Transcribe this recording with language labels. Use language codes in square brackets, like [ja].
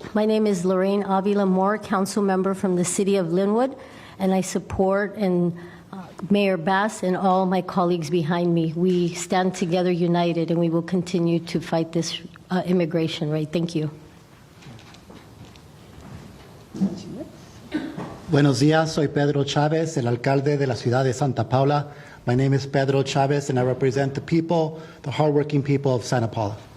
[en] My name is Lorraine Avila Moore, council member from the city of Linwood, and I support Mayor Bass and all my colleagues behind me. We stand together united, and we will continue to fight this immigration rate. Thank you. [es] Buenos días, soy Pedro Chavez, el alcalde de la ciudad de Santa Paula. [en] My name is Pedro Chavez, and I represent the people, the hardworking people of Santa Paula.